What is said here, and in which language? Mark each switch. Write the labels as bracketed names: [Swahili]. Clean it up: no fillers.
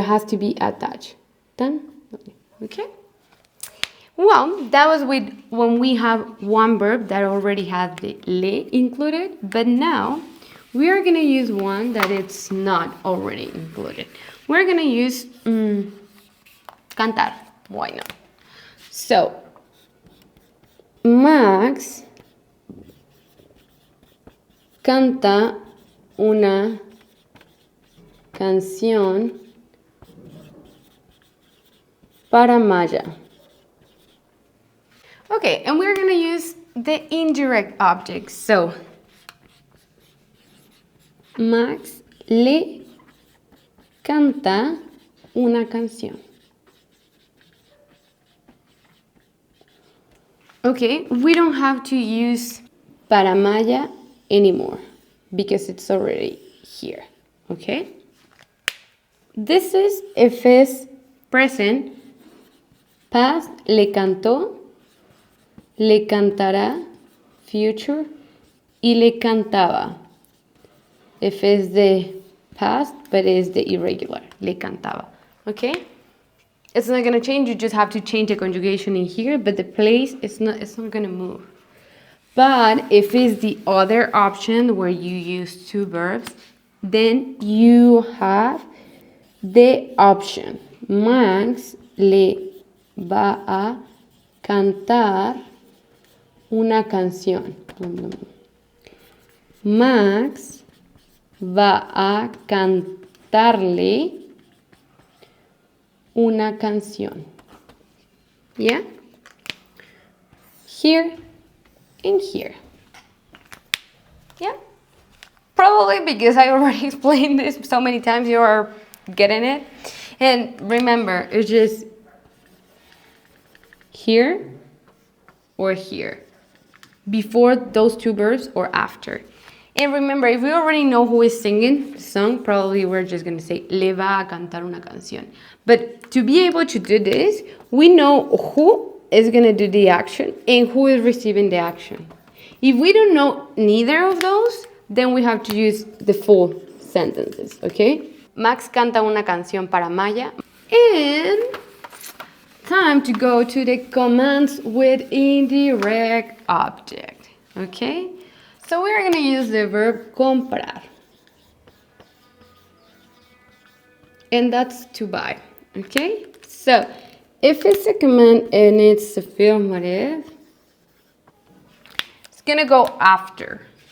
[English] It has to be attached. Done? Okay? Well, that was with when we have one verb that already had the le included, but now we are going to use one that it's not already included. We're going to use cantar. Why not? [Spanish] So, Max canta una canción para Maya. [English] Okay, and we're going to use the indirect object. [Spanish] So, Max le canta una canción. [English] Okay, we don't have to use [Spanish] para Maya [English] anymore because it's already here. Okay? This is if it's present, past, [Spanish] le cantó, le cantará, [English] future, [Spanish] y le cantaba. [English] If it's the past, but it's the irregular, [Spanish] le cantaba. [English] Okay? It's not going to change, you just have to change the conjugation in here, but the place it's not going to move. But if it's the other option where you use two verbs, then you have the option. [Spanish] Max le va a cantar una canción. Max va a cantarle una canción. [English] Yeah? Here and here. Yeah? Probably because I already explained this so many times, you are getting it. And remember, it's just here or here. Before those two verbs or after. And remember, if we already know who is singing the song, probably we're just going to say, [Spanish] le va a cantar una canción. [English] But to be able to do this, we know who is going to do the action and who is receiving the action. If we don't know neither of those, then we have to use the full sentences, okay? [Spanish] Max canta una canción para Maya. [English] And time to go to the commands with indirect object, okay? So we're going to use the verb comprar. And that's to buy, okay? So if it's a command and it's affirmative, it's going to go after.